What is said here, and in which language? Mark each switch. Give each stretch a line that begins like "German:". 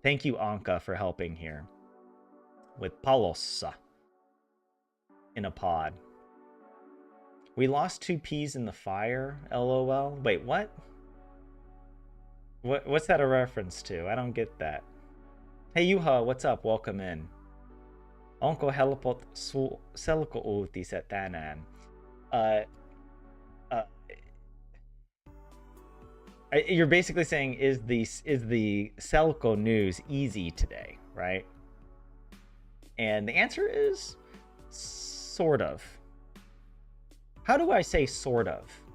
English: Thank you, Anka, for helping here with palossa in a pod. We lost 2 peas in the fire, LOL. Wait, what? What's that a reference to? I don't get that. Hey, Juha, what's up? Welcome in.
Finnish: Onko helpot selko-uutiset tänään?
English: You're basically saying, is the Selco news easy today, right? And the answer is sort of. How do I say sort of?